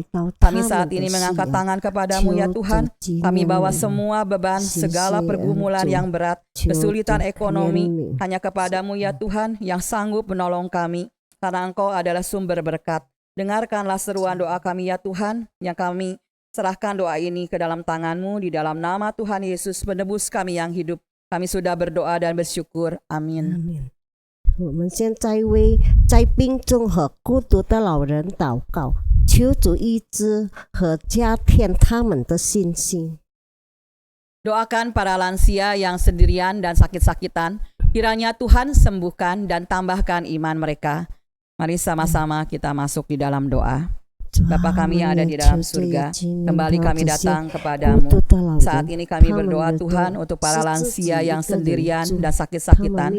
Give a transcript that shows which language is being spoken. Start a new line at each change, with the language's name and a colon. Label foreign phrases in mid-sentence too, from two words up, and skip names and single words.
Indonesian: Kami saat ini mengangkat tangan kepadamu ya Tuhan. Kami bawa semua beban, segala pergumulan yang berat, kesulitan ekonomi, hanya kepadamu ya Tuhan yang sanggup menolong kami, karena Engkau adalah sumber berkat. Dengarkanlah seruan doa kami ya Tuhan, yang kami serahkan doa ini ke dalam tangan-Mu di dalam nama Tuhan Yesus, penebus kami yang hidup. Kami sudah berdoa dan bersyukur. Amin.
Chinese: 我们现在为在病中和孤独的老人祷告，求主医治和加添他们的信心。
Indonesian: Doakan para lansia yang sendirian dan sakit-sakitan, kiranya Tuhan sembuhkan dan tambahkan iman mereka. Mari sama-sama kita masuk di dalam doa. Bapa kami yang ada di dalam surga, kembali kami datang kepadamu. Saat ini kami berdoa Tuhan untuk para lansia yang sendirian dan sakit-sakitan.